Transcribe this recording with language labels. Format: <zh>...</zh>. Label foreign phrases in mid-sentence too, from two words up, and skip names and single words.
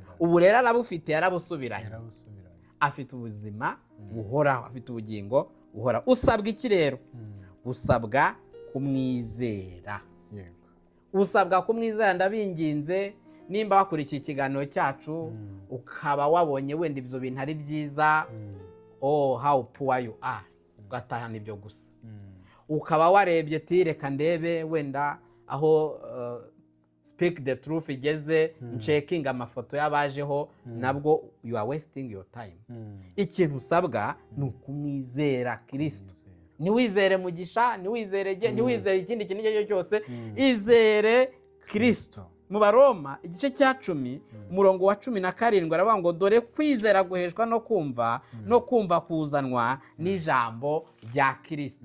<rw>Ubu rero arabufite, yarabusubiranye. Afite ubuzima buhoraho, afite ubugingo buhoraho. Usabwa iki rero? Usabwa kumwizera. Usabwa kumwizera. Ndabinginze, nimba wakurikiye ikiganiro cyacu ukaba wabonye wenda ibyo bintu ari byiza,</rw> <en>how poor you are,</en> <rw>ugatahana ibyo gusa. Ukaba warebye reka ndebe wenda aho</rw> <en>speak the truth</en> <rw>igeze, checking amafoto y'abajeho, nabwo</rw> <en>you are wasting your time.</en> <rw>Ikintu usabwa ni ukumwizera Kristo. Niwizere Mugisha, niwizere je, niwizere ikindi kintu icyo cyose, izere Kristo. Mu Baroma igice cya 10 umurongo wa 17 aravuga ngo dore kwizera guheshwa no kumva kuzanwa n'ijambo rya Kristo.</rw>